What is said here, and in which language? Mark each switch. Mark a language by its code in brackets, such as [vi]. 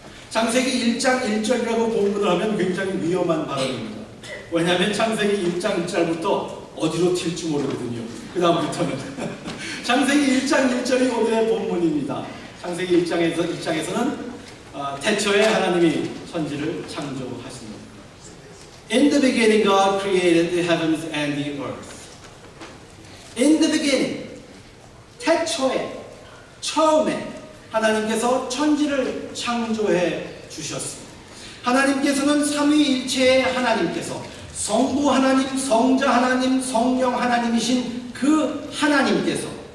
[ko] 창세기 1장 1절이라고 본문을 하면 굉장히 위험한 발언입니다. 왜냐하면 창세기 1장 1절부터 어디로 튈지 모르거든요. 그 다음부터는 창세기 1장 1절이 오늘의 본문입니다. 창세기 1장에서는 태초에 하나님이 천지를 창조하십니다. [en] In the beginning God created the heavens and the earth. In the beginning, [ko] 태초에, 처음에 하나님께서 천지를 창조해 주셨습니다. 하나님께서는 삼위일체의 하나님께서 성부 하나님, 성자 하나님, 성령 하나님이신 그 하나님께서